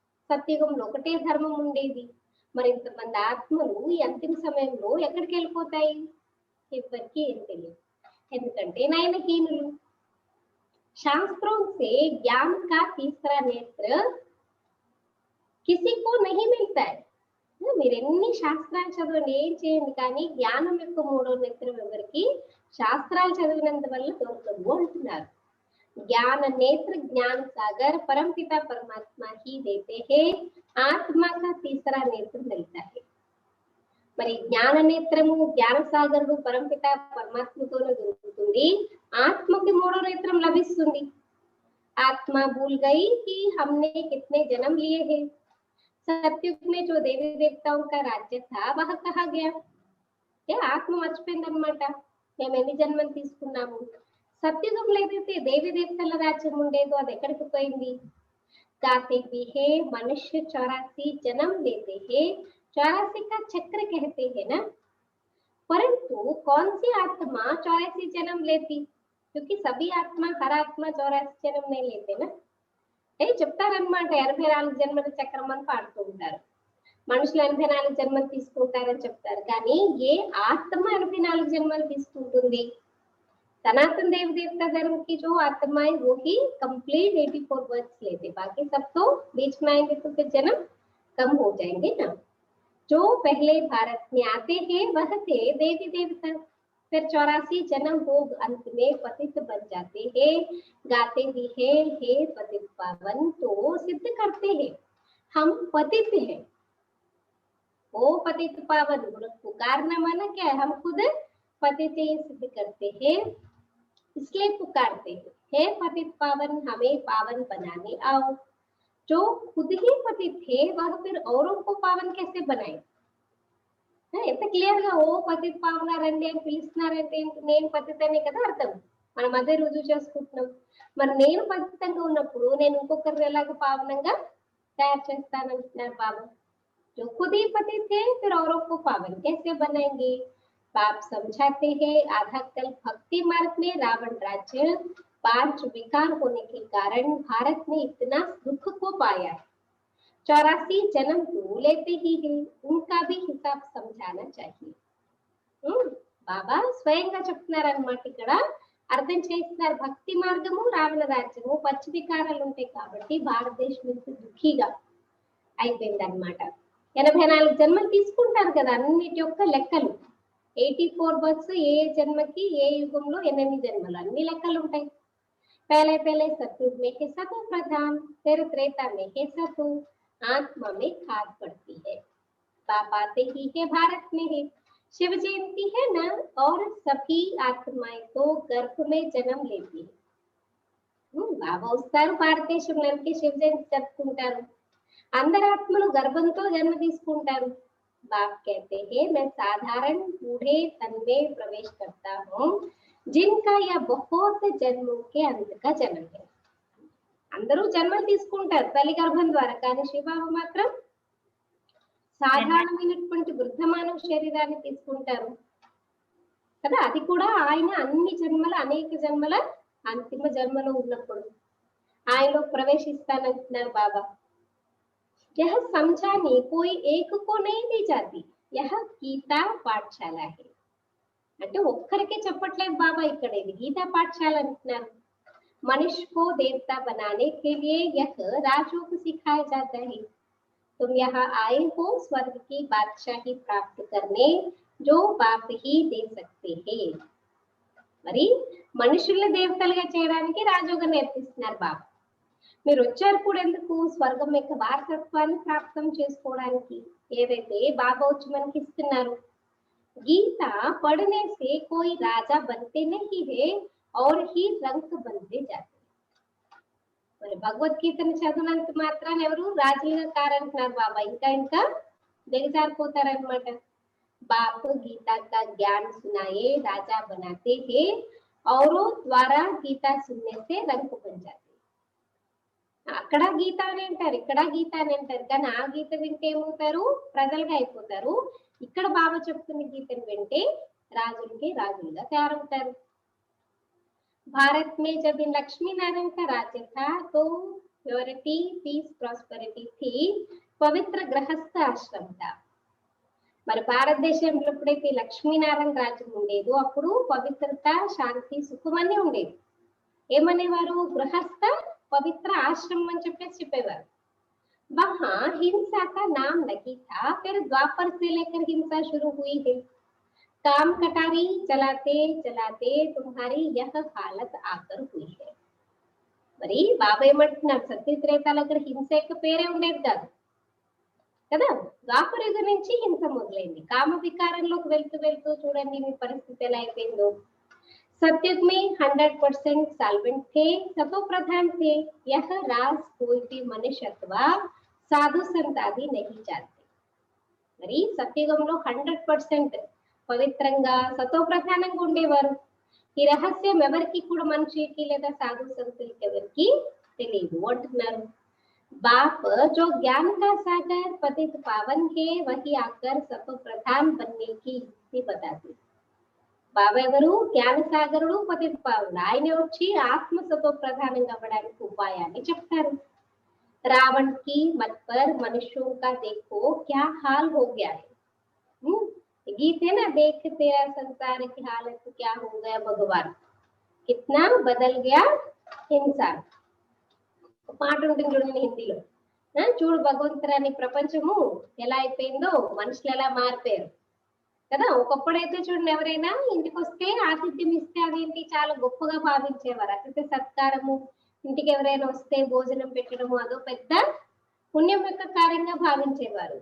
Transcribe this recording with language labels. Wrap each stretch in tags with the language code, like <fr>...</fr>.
<te>సత్యుగంలో ఒకటే ధర్మం ఉండేది। మరి ఇంతమంది ఆత్మలు ఈ అంతిమ సమయంలో ఎక్కడికి వెళ్ళిపోతాయి ఎవరికి ఏం తెలియదు, ఎందుకంటే నయనహీనులు।</te> <hi>शास्त्रों से ज्ञान का तीसरा नेत्र किसी को नहीं मिलता है।</hi> <te>మీరు ఎన్ని శాస్త్రాలు చదవండి, ఏం చేయండి, కానీ జ్ఞానం యొక్క మూడో నేత్రం ఎవరికి శాస్త్రాలు చదివినందువల్ల దొరకదు అంటున్నారు।</te> <hi>ज्ञान नेत्र ज्ञान सागर परम पिता परमात्मा ही देते हैं, आत्मा का तीसरा नेत्र मिलता है।</hi> <te>మరి జ్ఞాన నేత్రము జ్ఞాన సాగరుడు పరంపిత పరమాత్మతోనే దొరుకుతుంది, ఆత్మకి మూడో నేత్రం లభిస్తుంది।</te> <hi>आत्मा भूल गई कि हमने कितने जन्म लिए हैं। सतयुग में जो देवी देवताओं का राज्य था वह कहाँ गया?</hi> <te>ఆత్మ మర్చిపోయిందన్నమాట, మేము ఎన్ని జన్మలు తీసుకున్నాము। సత్యుగంలో ఏదైతే దేవి దేవతల రాజ్యం ఉండేదో అది ఎక్కడికి పోయింది?</te> <hi>गाते भी है मनुष्य 84 जन्म लेते हैं, 84 का चक्र कहते हैं ना, परंतु कौन सी आत्मा 84 जन्म लेती? क्योंकि सभी आत्मा हर आत्मा 84 जन्म नहीं लेते ना।</hi> <te>చెప్తారన్నమాట 84 జన్మల చక్రం అని పాడుతూ ఉంటారు। మనుషులు 84 జన్మలు తీసుకుంటారని చెప్తారు, కానీ ఏ ఆత్మ 84 జన్మలు తీసుకుంటుంది?</te> <hi>सनातन देव देवता धर्म की जो आत्माएं वो ही</hi> <en>complete 84 birth</en> <hi>लेते, बाकी सब तो बीच में आएंगे तो फिर जन्म कम हो जाएंगे ना। जो पहले भारत में आते हैं वह थे देवी देवता, फिर 84 जन्म हो अंत में पतित बन जाते हैं। गाते भी है हे पतित पावन, तो सिद्ध करते हैं हम पतित हैं। ओ पतित पावन पुकारना माना क्या है, हम खुद पतित ही सिद्ध करते हैं, इसलिए पुकारते हैं हे पतित पावन हमें पावन बनाने आओ। जो खुद ही पतित थे वह फिर औरों को पावन कैसे बनाए?</hi> <te>ఎంత క్లియర్ గా ఓ పతిత పావన రండి అని పిలుస్తున్నారంటే నేను పతితనే కదా అర్థం, మనం అదే రుజువు చేసుకుంటున్నాం। మరి నేను పతితంగా ఉన్నప్పుడు నేను ఇంకొకరిని ఎలాగ పావనంగా తయారు చేస్తానంటున్నారు బాబా।</te> <hi>जो खुद ही पतित थे फिर औरों को पावन कैसे बनाएंगे? बाप समझाते हैं आधा कल भक्ति मार्ग में रावण राज्य 5 विकार होने के कारण भारत ने इतना दुख को पाया। 84 जन्म तो लेते ही है, उनका भी हिसाब समझाना चाहिए।</hi> <te>బాబా స్వయంగా చెప్తున్నారన్నమాట, ఇక్కడ అర్థం చేస్తున్నారు। భక్తి మార్గము రావణ రాజ్యము 5 వికారాలు ఉంటాయి కాబట్టి భారతదేశం ఇంత దుఃఖీగా అయిపోయిందన్నమాట। 84 జన్మలు తీసుకుంటారు కదా, అన్నిటి యొక్క లెక్కలు 84 బర్త్స్, ఏ జన్మకి ఏ యుగంలో ఎన్ని జన్మలు అన్ని లెక్కలు ఉంటాయి।</te> <hi>पहले पहले सतयुग में है सतो प्रधान, फिर त्रेता में है सतो, आत्मा में खाद पड़ती है। बाप आते ही है भारत में है, शिव जयंती है ना, और सभी आत्माएं तो गर्भ में जन्म लेती है।</hi> <te>బాబా వస్తారు భారతదేశంలోకి, శివ జయంతి జరుపుకుంటారు, అందరు ఆత్మలు గర్భంతో జన్మ తీసుకుంటారు।</te> <hi>बाप कहते हैं मैं साधारण बूढ़े तन में प्रवेश करता हूँ, जिनका यह बहुत जन्मों के अंत का जन्म है।</hi> <te>అందరూ జన్మలు తీసుకుంటారు తల్లి గర్భం ద్వారా, కానీ శివబాబు మాత్రం సాధారణమైనటువంటి వృద్ధమానవ శరీరాన్ని తీసుకుంటారు కదా, అది కూడా ఆయన అన్ని జన్మల అనేక జన్మల అంతిమ జన్మలో ఉన్నప్పుడు ఆయనలో ప్రవేశిస్తానంటున్నారు బాబా।</te> <hi>यह समझाने कोई एक को नहीं दी जाती, यह गीता पाठशाला है।</hi> <te>అంటే ఒక్కరికే చెప్పట్లేదు బాబా, ఇక్కడ ఇది గీతా పాఠశాల అంటున్నారు।</te> <hi>मनुष्य को देवता बनाने के लिए यह राजयोग सिखाया जाता है। तुम यहाँ आए हो स्वर्ग की बादशाही प्राप्त करने, जो बाप ही दे सकते हैं।</hi> <te>మరి మనుషుల్ని దేవతలుగా చేయడానికి రాజయోగం నేర్పిస్తున్నారు బాబా। మీరు వచ్చారు కూడా ఎందుకు? స్వర్గం యొక్క వారసత్వాన్ని ప్రాప్తం చేసుకోవడానికి. ఏదైతే బాబా వచ్చి మనకి ఇస్తున్నారు.</te> <hi>गीता पढ़ने से कोई राजा बनते नहीं है और ही रंक बनते जाते.</hi> <te>మరి భగవద్గీతను చదివినంత మాత్రాన ఎవరు రాజులుగా కారంటున్నారు బాబా. ఇంకా ఇంకా దిగజారిపోతారనమాట.</te> <hi>బాప్ గీతా కా జ్ఞాन सुनाए राजा बनाते हैं औरों द्वारा गीता सुनने से रंक बन जाते.</hi> <te>అక్కడ గీత అని అంటారు, ఇక్కడ గీత అని అంటారు, కానీ ఆ గీత వింటే ఏమవుతారు? ప్రజలుగా అయిపోతారు. ఇక్కడ బాబా చెప్తున్న గీతను వింటే రాజులకి రాజులుగా తయారవుతారు.</te> <hi>भारत में जब इन लक्ष्मी नारायण का राज्य था तो</hi> <en>purity peace prosperity</en> <hi>थी, पवित्र गृहस्थ आश्रम था.</hi> <te>మరి భారతదేశంలో ఎప్పుడైతే లక్ష్మీనారాయణ రాజ్యం ఉండేదో అప్పుడు పవిత్రత, శాంతి, సుఖం అన్నీ ఉండేది. ఏమనేవారు? గృహస్థ పవిత్ర ఆశ్రమం అని చెప్పేవారు.</te> <hi>वहां हिंसा का नाम नहीं था, फिर द्वापर से लेकर हिंसा शुरू हुई है. काम कटारी चलाते चलाते तुम्हारी यह हालत आकर हुई है.</hi> <te>మరి బాబా ఏమంటున్నారు? సత్యత్రేతాల దగ్గర హింస యొక్క పేరే ఉండేది కాదు కదా. ద్వాపర యుగం నుంచి హింస మొదలైంది. కామ వికారంలోకి వెళ్తూ వెళ్తూ చూడండి మీ పరిస్థితి ఎలా అయిపోయిందో.</te> <hi>सत्युग में 100% साल्वेंट थे, सतो प्रधान थे. यह राज कोई भी मनुष्य अथवा साधु संत आदि नहीं जानते.</hi> <te>మరి సత్యుగంలో 100% పవిత్రంగా సతో ప్రధానంగా ఉండేవారు. ఈ రహస్యం ఎవరికి కూడా మనిషికి లేదా సాధు సంతులకి ఎవరికి తెలియదు అంటున్నారు.</te> <hi>बाप जो ज्ञान का सागर पतित पावन है वही आकर सतो प्रधान बनने की युक्ति बताते.</hi> <te>బాబా ఎవరు? జ్ఞాన సాగరుడు, పతిత పావనుడు. ఆయన వచ్చి ఆత్మ సతో ప్రధానంగా అవ్వడానికి ఉపాయాన్ని చెప్తారు.</te> <hi>रावण की मत पर मनुष्यों का देखो क्या हाल हो गया है. गीत है ना, देख तेरा संसार की हालत क्या हो गया भगवान, कितना बदल गया इंसान.</hi> <te>పాట ఉంటుంది చూడండి హిందీలో. చూడు భగవంతురాని ప్రపంచము ఎలా అయిపోయిందో, మనుషులు ఎలా మారిపోయారు కదా. ఒకప్పుడైతే చూడండి ఎవరైనా ఇంటికి వస్తే ఆతిథ్యం ఇస్తే అదేంటి చాలా గొప్పగా భావించేవారు. అతిథి సత్కారము, ఇంటికి ఎవరైనా వస్తే భోజనం పెట్టడము అదో పెద్ద పుణ్యం యొక్క కార్యంగా భావించేవారు.</te>